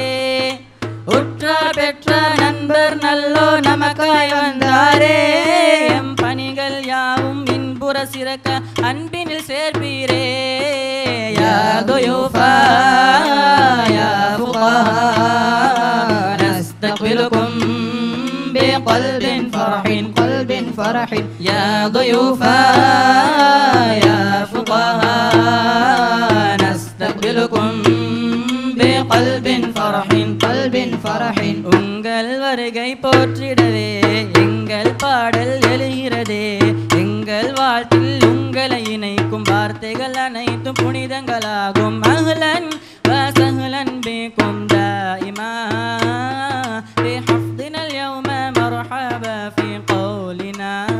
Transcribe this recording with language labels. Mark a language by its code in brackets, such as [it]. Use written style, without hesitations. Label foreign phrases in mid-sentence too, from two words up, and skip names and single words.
[ta] உற்றார் பெற்ற நண்பர் நல்லோ நமக்காய் வந்தாரே. எம் பணிகள் யாவும் இன்புற சிறக்க அன்பினில் சேர்ப்பீரே. [ar] يا ضيوفا يا فقهاء نستقبلكم بقلب فرح يا ضيوفا يا فقهاء نستقبلكم بقلب فرح [ta] உங்கள் வருகை போற்றிடவே எங்கள் பாடல் எழுகிறதே. எங்கள் வாழ்த்தில் உங்களை இணைக்கும் வார்த்தைகள் அனைத்தும் புனிதங்களாகும். [ar] أهلا وسهلا بكم دائما في هذا اليوم مرحبا في قولنا.